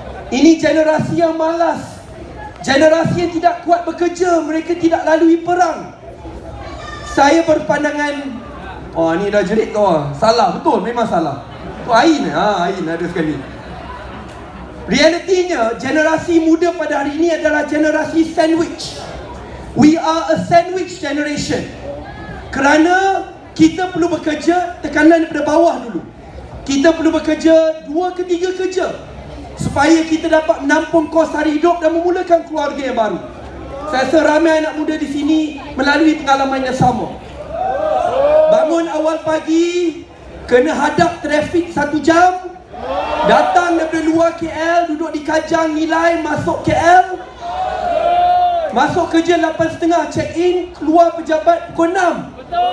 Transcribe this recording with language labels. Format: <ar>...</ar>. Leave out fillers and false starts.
<ms>Ini generasi yang malas, generasi yang tidak kuat bekerja, mereka tidak lalui perang. Saya berpandangan, oh ni dah jerit tu, salah, betul, memang salah. Tu Ain, Ain ada sekali. Realitinya, generasi muda pada hari ini adalah generasi sandwich.</ms> <en>We are a sandwich generation.</en> <ms>Kerana kita perlu bekerja, tekanan daripada bawah dulu. Kita perlu bekerja 2 ke 3 kerja supaya kita dapat menampung kos hari hidup dan memulakan keluarga yang baru. Saya rasa ramai anak muda di sini melalui pengalaman yang sama. Bangun awal pagi, kena hadap trafik 1 jam, datang daripada luar KL, duduk di Kajang Nilai, masuk KL, masuk kerja 8.30, check in, keluar pejabat pukul 6.</ms>